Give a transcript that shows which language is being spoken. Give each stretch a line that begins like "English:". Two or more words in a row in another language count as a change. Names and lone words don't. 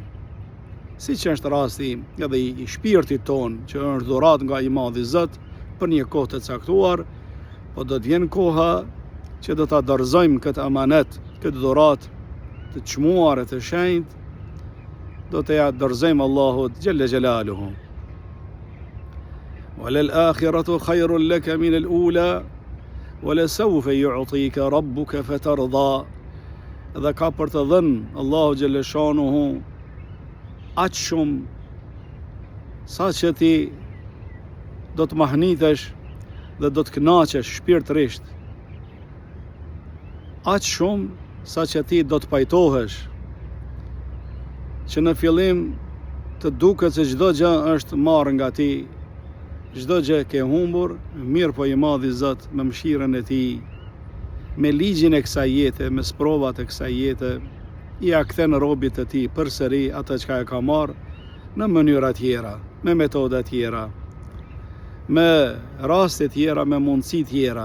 Albanian: Siç është rasti edhe i shpirtit ton, që është dhuratë nga i Madhi Zot për një kohë të caktuar, po do të vjen koha që do ta dorëzojmë këtë amanet, këtë dhuratë të çmuar e të shenjtë, do të ja dorëzojmë Allahut
Arabic: جل جلاله. وللآخرة خير لك من الأولى ولسوف يعطيك ربك فترضى.
Albanian: Dhe ka për të dhënë Allahu xhaleshanuhu aq shumë sa që ti do të mahnitesh dhe do të kënaqesh shpirtërisht. Aq shumë sa që ti do të pajtohesh, që në fillim të duket se çdo gjë është marrë nga ti, çdo gjë ke humbur, mirë po i Madhi Zot me mëshirën e tij, me ligjin e kësaj jete, me sprovat e kësaj jete, i a kthen robit të tij përsëri atë çka e ka marrë në mënyra tjera, me metoda tjera, me raste tjera, me mundësi tjera.